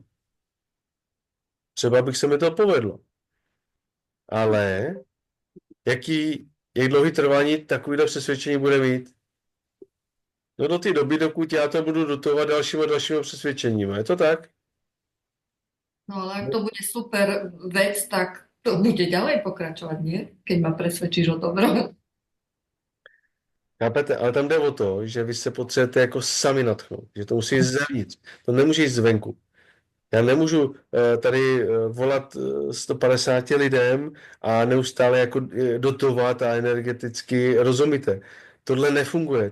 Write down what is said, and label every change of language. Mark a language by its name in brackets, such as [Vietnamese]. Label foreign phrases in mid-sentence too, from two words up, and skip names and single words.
[Czech] Třeba bych se mi to povedlo. Ale jak dlouhý trvání takovýhle přesvědčení bude mít? No do té doby, dokud já to budu dotovat dalšíma přesvědčeníma. Je to tak? [Slovak] No ale ak to bude super vec, tak to bude ďalej pokračovať, nie? Keď ma presvedčíš o dobrom. Chápete? [Czech] Ale tam jde o to, že vy se potřebujete jako sami natchnout. Že to musí jít zevnitř. To nemůže jít zvenku. Já nemůžu tady volat 150 lidem a neustále jako dotovat a energeticky, rozumíte? Tohle nefunguje.